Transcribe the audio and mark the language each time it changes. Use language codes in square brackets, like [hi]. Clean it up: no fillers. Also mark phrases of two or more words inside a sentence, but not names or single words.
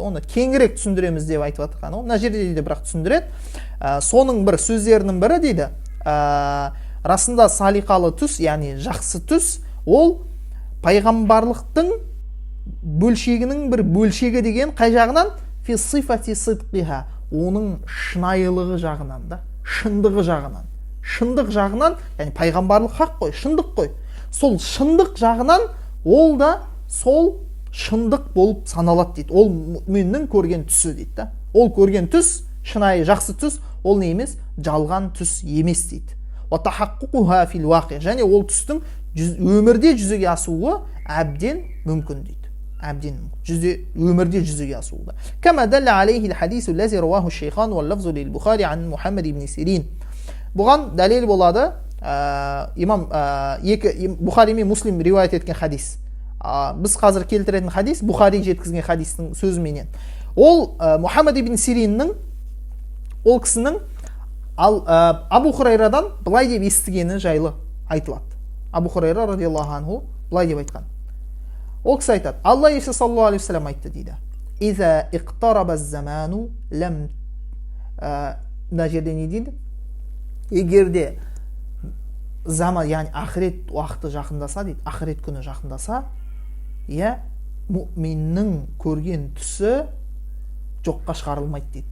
[kk] Оны кеңірек түсіндіреміз деп айтып жатқан. Ол мына жерде дейді, бірақ түсіндіреді. Соның бір сөздерінің бірі дейді, расында салиқалы түс, яғни жақсы түс, ол пайғамбарлықтың бөлшегінің бір бөлшегі деген қай жағынан? [ar] في صفة صدقها, [kk] оның шынайылығы жағынан да, шындығы жағынан. Шындық жағынан, яғни пайғамбарлық хақ қой, шындық қой. Сол шындық жағынан ол да сол шындық болып саналады дейді. Ол мұъминнің көрген түсі дейді да. Ол көрген түс, шынайы жақсы түс, ол не емес? Жалған түс емес дейді. [ar] وَتَحَقُّقُهَا فِي الْوَاقِعِ. [kk] Және ол түстің өмірде жүзеге асуы әбден мүмкін дейді. өмірде жүзеге асуы. [ar] كما دل عليه الحديث الذي رواه الشيخان واللفظ للبخاري عن محمد بن سيرين. [kk] Бұған дәлел болады имам Бухари мен Муслим риуаят еткен хадис. Біз қазір келтіретін хадис Бухари жеткізген хадистің сөзіменен. Ол Мұхаммад ибн Сириннің, ол кісінің Абу Хурайрадан былай деп естігені жайлы айтылады. Абу Хурайра [ar] رضي الله عنه [kk] былай деп айтқан. Ол кісі айтады, Алла Иса [ar] صلى الله عليه وسلم [kk] айтты дейді. [ar] إذا اقترب الزمان لم, [kk] мына жерде не дейді? Егерде заман, яғни ақырет уақыты жақындаса дейді, ақырет күні жақындаса, мұъминнің көрген түсі жоққа шығарылмайды дейді.